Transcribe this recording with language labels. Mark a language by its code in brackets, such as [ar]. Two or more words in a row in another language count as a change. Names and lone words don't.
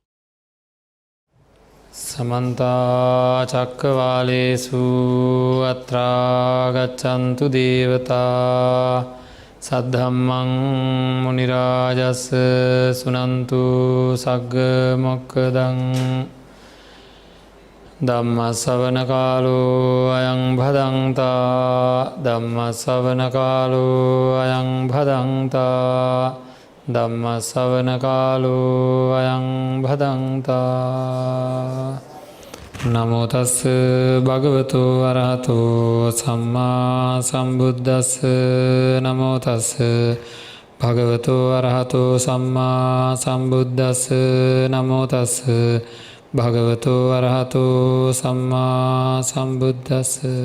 [pi] සමන්ත චක්කවාලේසු අත්‍රා ගච්ඡන්තු දේවතා සද්ධම්මං මුනි රාජස් සුනන්තු සග්ග මොක්ඛදං ධම්ම ශ්‍රවණ කාලෝ අයං භදංතා ධම්ම ශ්‍රවණ කාලෝ අයං භදංතා ධම්ම ශ්‍රවණ කාලෝ අයං භදංතා නමෝ තස් භගවතු අරහතෝ සම්මා සම්බුද්දස්ස නමෝ තස් භගවතු අරහතෝ සම්මා සම්බුද්දස්ස නමෝ තස් භගවතු අරහතෝ සම්මා සම්බුද්දස්ස